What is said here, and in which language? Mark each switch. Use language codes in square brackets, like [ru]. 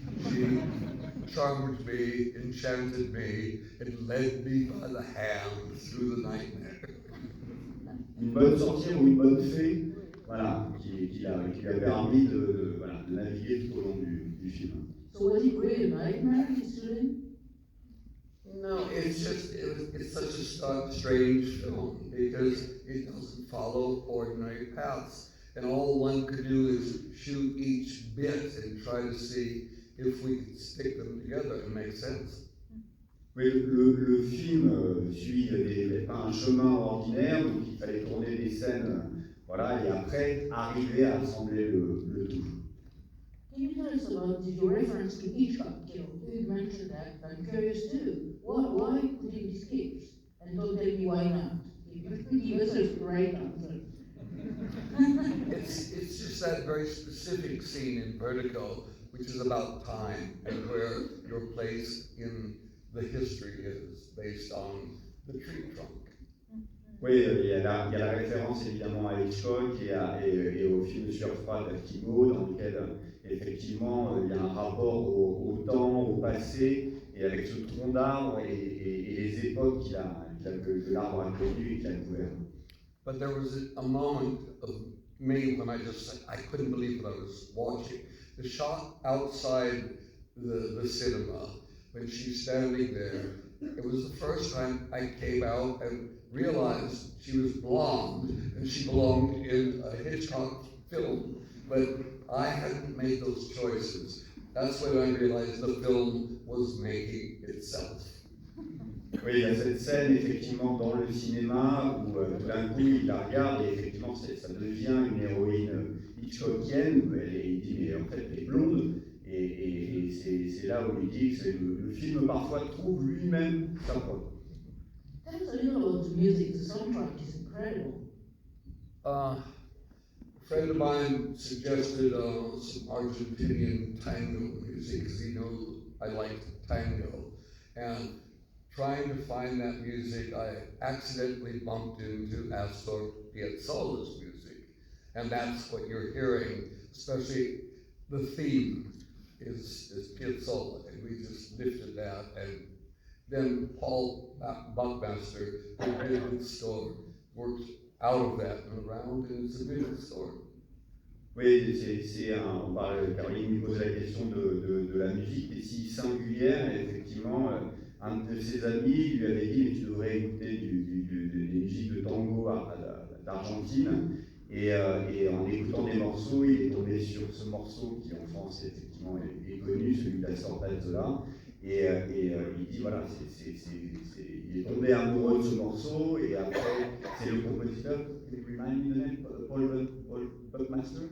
[en] She charmed me, enchanted me, and led me by the hand through the nightmare. [fr] Une bonne sorcière ou une bonne fée, voilà, qui lui a permis de naviguer tout au long du film. [en] So was it really a nightmare, history? No, it's such a strange film because it doesn't follow ordinary paths. And all one could do is shoot each bit and try to see if we could stick them together and make sense. [fr] Oui, le film suit pas un chemin ordinaire, donc il fallait tourner des scènes Voilà, et après, arriver à assembler le tout. [en] Can you tell us about your reference to Hitchcock? You mentioned that. I'm curious too. Why could it be skipped? And don't tell me why not. Give us a right answer. It's just that very specific scene in Vertigo, which is about time and where your place in the history is based on the tree trunk. [fr] Oui, il y a la référence évidemment à Hitchcock et au film sur Froid d'Artigo, dans lequel effectivement il y a un rapport au temps, au passé, et avec ce tronc d'arbre et les époques que l'arbre a connues et qu'il a couvert. [en] But there was a moment of me when I couldn't believe what I was watching. The shot outside the cinema, when she's standing there, it was the first time I came out and realized she was blonde and she belonged in a Hitchcock film, but I hadn't made those choices. That's when I realized the film was making itself. [fr] Oui, il y a cette scène effectivement dans le cinéma où tout d'un coup il la regarde et effectivement ça devient une héroïne hitchcockienne. Il dit mais en fait elle est blonde et c'est là où il dit que le film parfois trouve lui-même sa voix. [en] Tell us a little about the music. The soundtrack is incredible. A friend of mine suggested some Argentinian tango music because he knows I like tango. And trying to find that music, I accidentally bumped into Astor Piazzolla's music. And that's what you're hearing, especially the theme is Piazzolla. And we just lifted that. And then Paul Buckmaster, who did the score, worked out of that and around, and it's a beautiful score. [fr] Oui, on parle, Caroline nous pose la question de la musique, des si singulières, et effectivement, un de ses amis lui avait dit, mais tu devrais écouter des musiques de tango d'Argentine, et en écoutant des morceaux, il est tombé sur ce morceau qui en France effectivement est connu, celui d'Astor Piazzolla, et il dit voilà, il est tombé amoureux de ce morceau, et après c'est le compositeur, [en] can you remind me the name, [fr] Paul Buckmaster?